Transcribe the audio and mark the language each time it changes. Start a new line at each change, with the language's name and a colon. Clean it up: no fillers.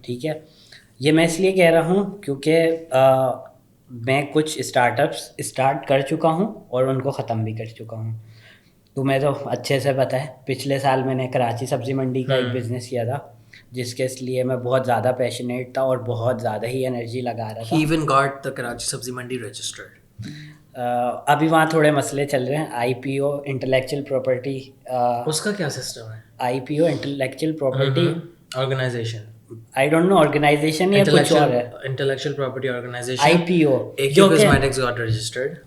Urdu: ٹھیک ہے, یہ میں اس لیے کہہ رہا ہوں کیونکہ میں کچھ اسٹارٹ اپس اسٹارٹ کر چکا ہوں اور ان کو ختم بھی کر چکا ہوں. تمہیں تو اچھے سے پتہ ہے, پچھلے سال میں نے کراچی سبزی منڈی کا ایک بزنس کیا تھا جس کے اس لیے میں بہت زیادہ پیشنیٹ تھا اور بہت زیادہ ہی انرجی لگا رہا تھا.
English: He even got the Karachi Sabzi Mandi registered.
Urdu: ابھی وہاں تھوڑے مسئلے چل رہے ہیں. IPO انٹلیکچوئل پراپرٹی, اس کا کیا سسٹم ہے؟
English: IPO intellectual property organization, I don't know
Urdu: organization یا کچھ اور ہے.
English: Intellectual property organization IPO جو cosmetics got registered.